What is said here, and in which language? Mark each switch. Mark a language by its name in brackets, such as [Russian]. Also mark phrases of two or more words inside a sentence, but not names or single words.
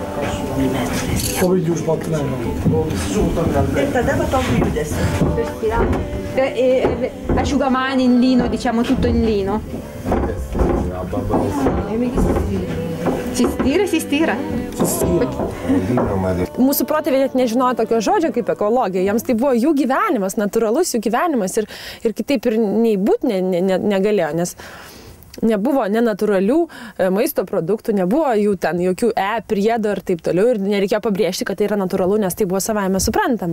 [Lithuanian] Ir tada va tokį judesį. [Italian] Asciugamani in lino, diciamo tutto in lino. Si stira. [Lithuanian] Mūsų protėviai net nežinojo tokio žodžio kaip ekologija. Jiems tai buvo jų gyvenimas, natūralus jų gyvenimas ir kitaip ir nei būt negalėjo, nes nebuvo nenatūralių maisto produktų, nebuvo jų ten jokių priedų ir taip toliau ir nereikėjo pabrėžti, kad tai yra natūralu, nes tai buvo savaime suprantama.